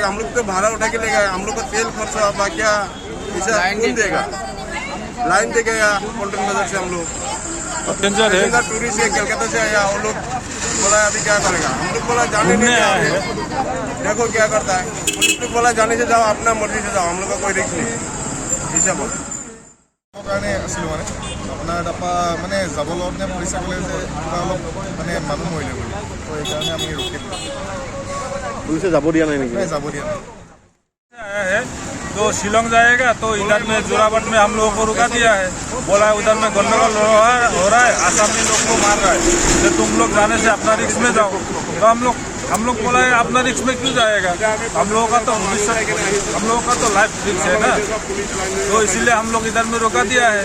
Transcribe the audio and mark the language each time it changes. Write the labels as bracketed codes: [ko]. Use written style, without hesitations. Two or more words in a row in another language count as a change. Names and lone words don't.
[hi] हम लोग तो भाड़ा उठा के ले गए, हम लोग को तेल खर्चा क्या कौन देगा? लाइन दे गया पोल्टन बाजार से हम लोग टूरिस्ट है, कलकत्ता से आया, वो लोग बोला अभी क्या करेगा? हम लोग बोला जाने नहीं जाओ, देखो क्या करता है। पुलिस लोग बोला जाने से जाओ, अपना मर्जी से जाओ, हम लोग का कोई रिस्क नहीं ऐसा बोला। [as] কাৰণে আছিল মানে আপোনাৰ তাৰপৰা মানে যাব লগতে পুলিচে ক'লে যে কিবা অলপ মানে মানুহ মৰিলে বুলি, তো সেইকাৰণে আমি ৰখি দিলোঁ। पुलिस যাব দিয়া নাই নেকি? যাব দিয়া নাই। [hi] आया है तो शिलोंग जाएगा, तो इधर में जोराबाट में हम लोगों को रुका दिया है, बोला उधर में गंडगोल हो रहा है, आसामी लोग को मार रहा है, तो तुम लोग जाने से अपना रिस्क में जाओ। तो हम लोग बोला है अपना रिस्क में क्यों जाएगा? हम लोगों का तो भविष्य, हम लोगों का तो [en] life risk [hi] है ना, तो इसीलिए हम लोग इधर में रोका दिया है।